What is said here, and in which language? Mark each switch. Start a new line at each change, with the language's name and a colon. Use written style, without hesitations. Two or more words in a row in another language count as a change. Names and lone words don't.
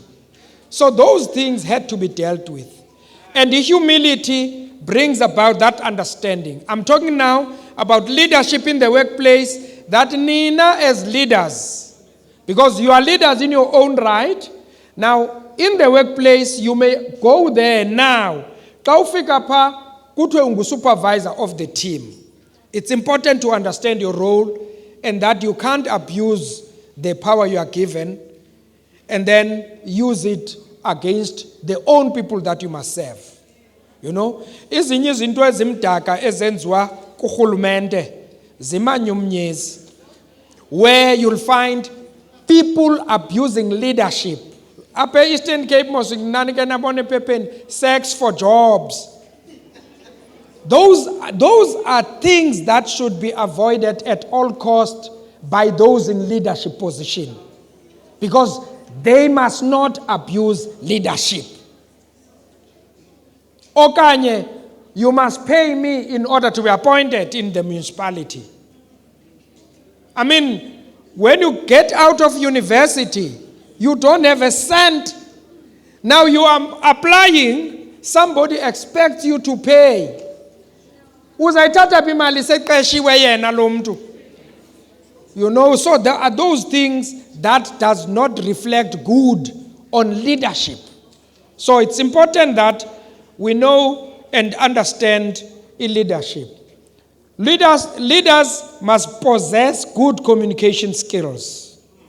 English: So those things had to be dealt with. And the humility brings about that understanding. I'm talking now about leadership in the workplace, that Nina as leaders, because you are leaders in your own right. Now, in the workplace, you may go there now.
Xhosa: Xa ufika pha kuthiwe ungu-supervisor
English: of the team. It's important to understand your role and that you can't abuse the power you are given and then use it against the own people that you must serve. You know,
Xhosa: ezinye izinto ezimdaka ezenziwa kurhulumente zimanyumnyezi,
English: where you'll find people abusing leadership.
Xhosa: Apha Eastern Cape mos nani ke nabone ephepheni,
English: sex for jobs. Those are things that should be avoided at all costs by those in leadership position, because they must not abuse leadership. Okanye, you must pay me in order to be appointed in the municipality. I mean, when you get out of university, you don't have a cent. Now you are applying, somebody expects you to pay.
Xhosa: Uzayithatha phi imali seqeshiwe yena lo mntu?
English: You know, so there are those things that does not reflect good on leadership. So it's important that we know and understand in leadership. Leaders must possess good communication skills.